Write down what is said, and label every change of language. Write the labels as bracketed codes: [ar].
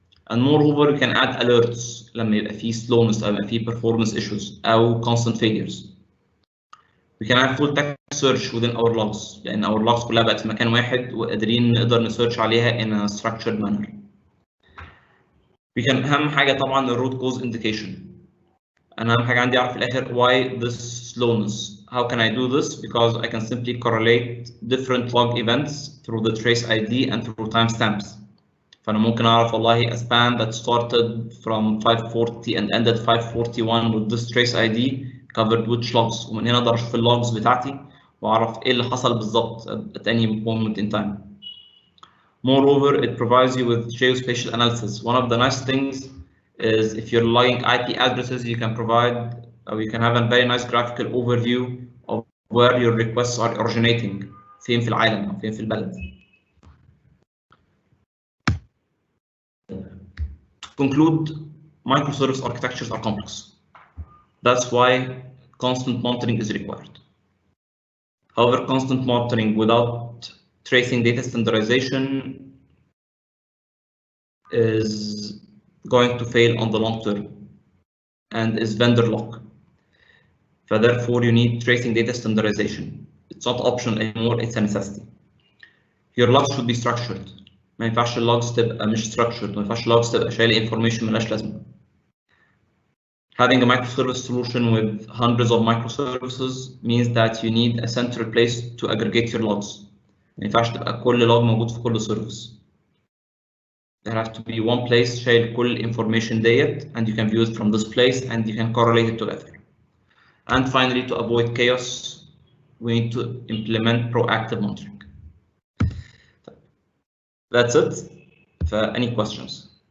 [en] And moreover, you can add alerts [ar] لما يبقى فيه [en] slowness [ar] أو يبقى فيه [en] performance issues أو constant failures. We can have full text search within our logs [ar] لأن [en] our logs [ar] كلها بقت في مكان واحد وقادرين نقدر نسيرش عليها [en] in a structured manner. We can [ar] أهم حاجة طبعا [en] الروت cause indication. [ar] أنا أهم حاجة عندي أعرف في الآخر [en] why this slowness. How can I do this? Because I can simply correlate different log events through the trace ID and through timestamps. [ar] فأنا ممكن أعرف والله [en] a span that started from 540 and ended 541 with this trace ID covered which logs. [ar] ومن هنا أقدر أشوف اللوجز بتاعتي وأعرف إيه اللي حصل بالظبط [en] at any moment in time. Moreover, it provides you with geospatial analysis. One of the nice things is if you're logging IP addresses, you can provide or you can have a very nice graphical overview of where your requests are originating. [ar] فين في العالم أو فين في البلد. [en] To conclude, microservice architectures are complex. That's why constant monitoring is required. However, constant monitoring without tracing data standardization is going to fail on the long term and is vendor lock. So therefore, you need tracing data standardization. It's not optional anymore, it's a necessity. Your logs should be structured. [ar] ما ينفعش اللوجز تبقى مش structured، ما ينفعش اللوجز تبقى شايله information ملهاش لازمه. [en] Having a microservice solution with hundreds of microservices means that you need a central place to aggregate your logs. [ar] ما ينفعش تبقى كل log موجود في كل service. [en] There has to be one place [ar] شايل كل [en] information [ar] ديت [en] and you can view it from this place and you can correlate it together. And finally, to avoid chaos, we need to implement proactive monitoring. That's it. Any questions?